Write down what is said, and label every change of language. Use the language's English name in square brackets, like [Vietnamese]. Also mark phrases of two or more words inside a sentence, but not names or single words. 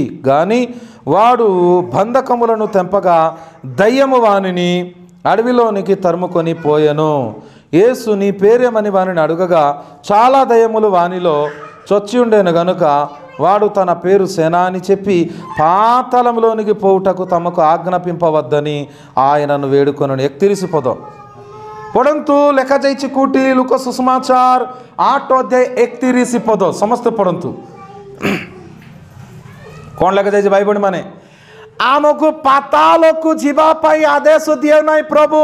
[Telugu] గాని వాడు బంధకములను తెంపగా దయ్యము వానిని అడవిలోనికి తరుముకొని పోయెను. యేసు నీ పేరేమని వానిని అడుగగా చాలా దయ్యములు వానిలో చొచ్చి ఉండేను గనుక వాడు తన పేరు సేనా అని చెప్పి పాతాళంలోనికి పోవుటకు తమకు ఆజ్ఞాపింపవద్దని ఆయనను వేడుకొనను. [Odia] 31 ପଦ ପଢ଼ନ୍ତୁ, ଲେଖାଯାଇଛି କୋଉଠି? ଲୁକ ସୁସମାଚାର 8 ଅଧ୍ୟାୟ 31 ପଦ। ସମସ୍ତେ ପଢ଼ନ୍ତୁ। କ'ଣ ଲେଖାଯାଇଛି ଭାଇ ଭଉଣୀ ମାନେ? ଆମକୁ ପାତାଳକୁ ଯିବା ପାଇଁ ଆଦେଶ ଦିଅ ନାହିଁ ପ୍ରଭୁ।